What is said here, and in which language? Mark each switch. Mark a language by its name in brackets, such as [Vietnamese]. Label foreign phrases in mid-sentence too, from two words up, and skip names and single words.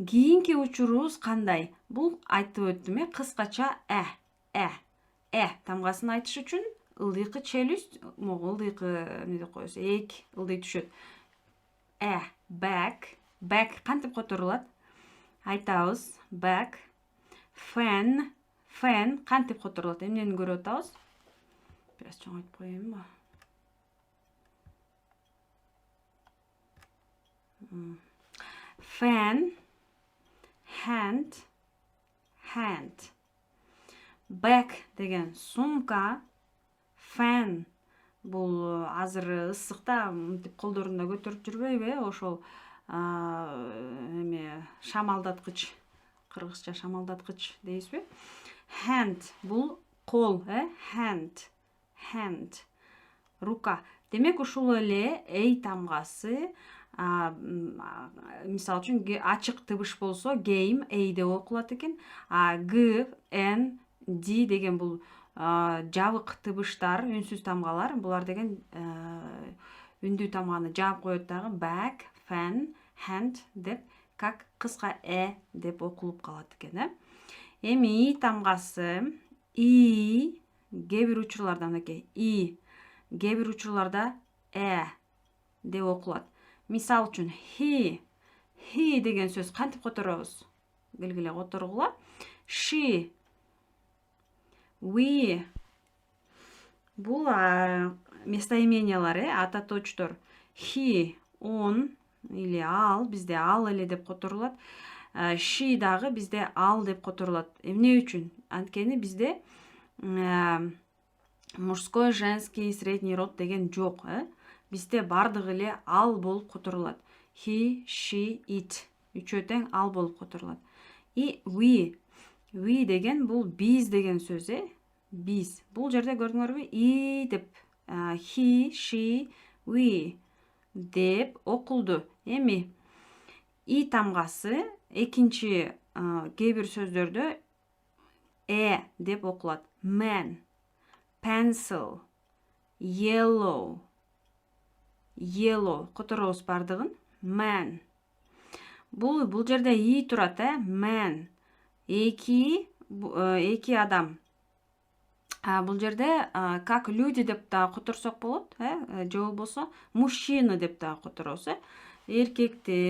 [Kyrgyz] Кийинки учурубуз кандай? Бул айтып өттүм, кыскача тамгасын айтыш үчүн ылдыйкы [Russian] челюсть, могу [Kyrgyz] ылдыйкы эмне деп коебуз, эек ылдый түшөт. [English] Back. Back [Kyrgyz] кантип которулат? Айтабыз. [English] Back. Fan. [Kyrgyz] Fan кантип которулат? Эмнени көрүп атабыз? [Turkish] Biraz çoğaltıp koyayım mı? [Kyrgyz] Fan. [English] Hand. Hand. [Kyrgyz] Bag деген сумка. Fan. Бул азыр ысыкта мынтип колдорунда көтөрүп жүрбөйбү, ошол эме шамалдаткыч, кыргызча шамалдаткыч дейсизби? Hand бул кол, hand. Hand. Рука. Демек ушул эле эй тамгасы мисалы үчүн ачык тыбыш болсо game эй деп окулат экен. G, N, D деген бул жабык тыбыштар, үнсүз тамгалар. Булар деген үндүү тамганы жаап коет дагы. [English] Back, fan, hand [Kyrgyz] деп как кыска деп окулуп калат экен. Эми и тамгасы и кээ бир учурларда мынакей и кээ бир учурларда деп окулат. Мисал үчүн he деген сөз кантип которобуз? Келгиле которгула. [English] She, we [Kyrgyz] бул местоимениялар, ататочтор. He, [Russian] он или [Kyrgyz] ал, бизде ал эле деп которулат. She дагы бизде ал деп которулат. Эмне үчүн? Анткени бизде [Russian] мужской, женский, средний род [Kyrgyz] деген жок. Бизде бардыгы эле ал болуп которулат. [English] He, she, it. [Kyrgyz] Үчөө тең ал болуп которулат. И we деген бул биз деген сөз, биз. Бул жерде көрдүңөрбү? И деп [English] he, she, we [Kyrgyz] деп окулду. Эми и тамгасы экинчи кээ бир сөздөрдө деп окулат. [English] Man, pencil, yellow [Kyrgyz] которобуз бардыгын. Man. Бул жерде и турат, man. Эки адам. Бул жерде [Russian] как люди [Kyrgyz] деп да которсок болот, же болбосо мужчина деп да которобуз, эркектер.